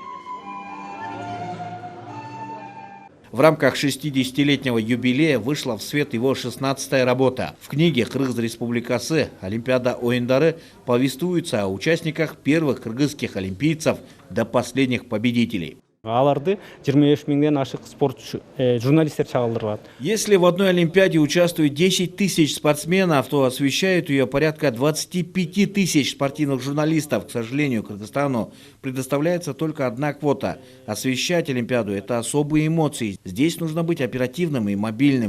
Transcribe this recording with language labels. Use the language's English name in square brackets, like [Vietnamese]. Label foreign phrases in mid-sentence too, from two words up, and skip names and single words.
[Russian] В рамках 60-летнего юбилея вышла в свет его 16-я работа. В книге «Кыргыз Республикасы. Олимпиада ойындары» повествуется о участниках первых кыргызских олимпийцев до последних победителей. [Kyrgyz] Аларды 25 миңден ашык журналисттер чагылдырган. [Russian] Если в одной Олимпиаде участвует 10 тысяч спортсменов, то освещают ее порядка 25 тысяч спортивных журналистов. К сожалению, Кыргызстану предоставляется только одна квота. Освещать Олимпиаду – это особые эмоции. Здесь нужно быть оперативным и мобильным.